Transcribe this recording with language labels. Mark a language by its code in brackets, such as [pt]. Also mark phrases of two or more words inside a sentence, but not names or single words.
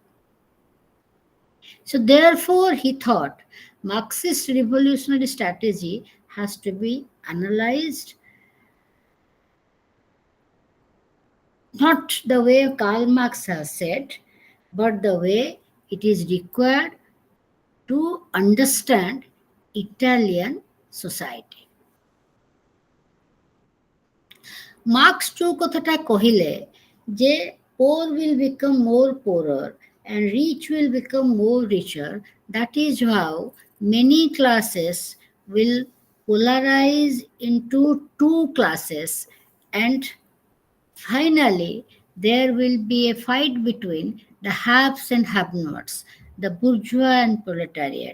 [en] So, therefore, he thought Marxist revolutionary strategy has to be analyzed not the way Karl Marx has said, but the way it is required to understand Italian society. Marx [or] ଯୋଉ କଥାଟା କହିଲେ ଯେ [en] poor will become more poorer and rich will become more richer, that is how many classes will polarize into two classes, and finally there will be a fight between the haves and have-nots, the bourgeois and proletariat.